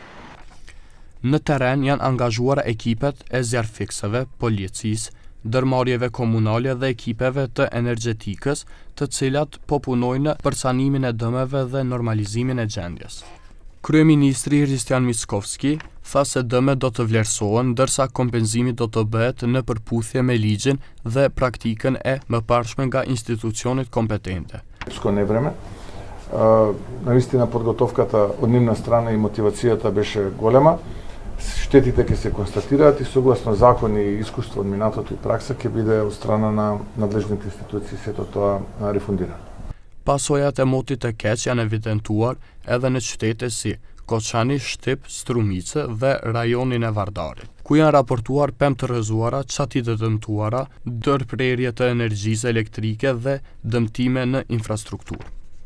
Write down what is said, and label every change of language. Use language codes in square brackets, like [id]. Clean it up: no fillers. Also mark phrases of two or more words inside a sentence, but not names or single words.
[sq] Në teren janë angazhuar ekipet e zjarrfikseve, policisë, ndërmarrjeve komunale dhe ekipeve të energjetikës, të cilat po punojnë për sanimin e dëmeve dhe normalizimin e gjendjes. Kryeministri Hristian Mickovski tha se dëmet do të vlerësohen, ndërsa kompenzimi do të bëhet në përputhje me ligjin dhe praktikën e mëparshme nga institucionet kompetente. [mk] Скоро време. Наистина подготовката од нивна страна и мотивацијата беше голема. Штетите ќе се констатираат и согласно закони и искуство од минатото и пракса ќе биде од страна на надлежните институции сето тоа рефундирано. [sq] Pasojat e motit të keq janë evidentuar edhe në qytete si Koçani, Shtip, Strumice dhe rajonin e Vardarit, ku janë raportuar pemë të rrëzuara, çati të dëmtuara, ndërprerje të energjisë elektrike dhe dëmtime në infrastrukturë.